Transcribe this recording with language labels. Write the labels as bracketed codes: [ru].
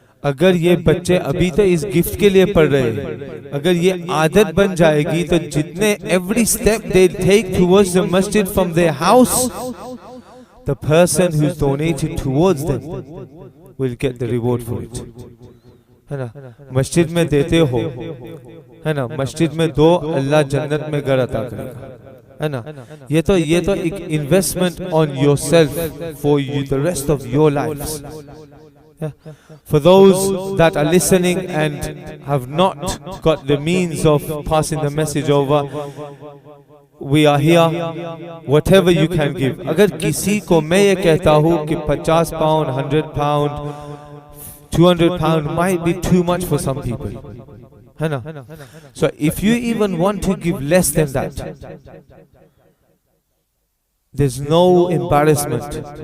[ur] اگر یہ بچے ابھی تو اس گفٹ کے لیے پڑھ رہے, اگر یہ عادت بن جائے گی تو جتنے [en] every step they take towards the masjid from their house, the person who's donated towards them will get the reward for it. [ur] ہے نا, مسجد میں دیتے ہو, ہے نا, مسجد میں دو, اللہ جنت میں گھر عطا کرے گا. ہے نا, یہ تو ایک [en] investment on yourself for you the rest of your lives. For those that are listening and have not got the means of passing the message over, we are here, whatever you can give. [ur] اگر کسی کو میں یہ کہتا ہوں کہ £50, £100, £200 [en] might be too much for some people. ہے نا, so if you even want to give less than that, there's no embarrassment.